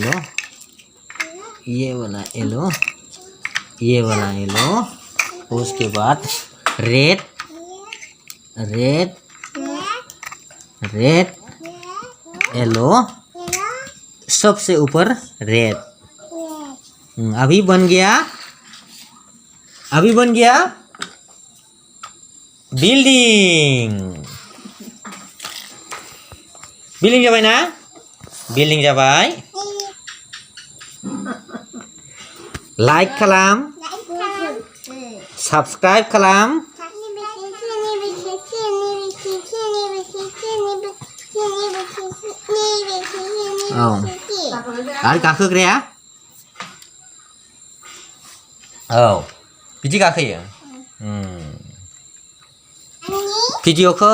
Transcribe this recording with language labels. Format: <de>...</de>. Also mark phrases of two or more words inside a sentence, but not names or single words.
<hi>येलो उसके बाद</hi> <en>red yellow</en> <hi>सबसे ऊपर रेड अभी बन गया</hi> <brx>बिल्डिंग जाबाय ना बिल्डिंग जाबाय लाइक खालाम सब्सक्राइब खालाम आरो गाखोग्राया बिदि गाखोयो भिडिअखौ</brx>